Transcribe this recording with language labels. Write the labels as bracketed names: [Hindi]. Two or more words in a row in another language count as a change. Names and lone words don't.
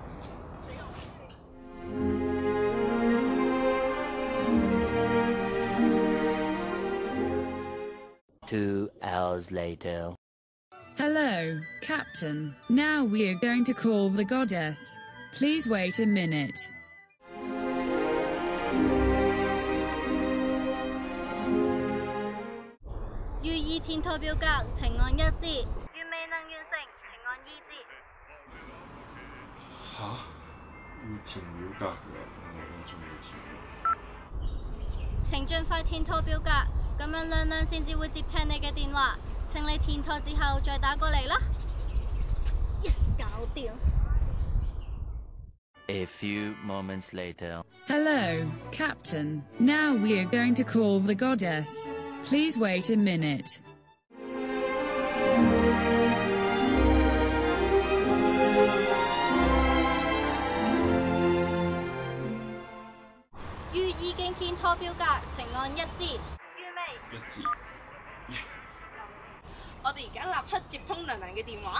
[English] 2 hours later. Hello, Captain. Now we are going to call the goddess. Please wait a minute. [Cantonese] 予以填妥表格，請按1字；如未能完成，請按2字。吓？要填表格㗎，我仲要填。請盡快填妥表格，咁樣娘娘先至會接聽你嘅電話。請你填妥之後再打過嚟啦。Yes， 搞掂。 [English] A few moments later. Hello, Captain. Now we are going to call the goddess. Please wait a minute. [Cantonese] 如已經填妥表格，請按1字。如未 1字。我哋而家立刻接通娘娘嘅電話。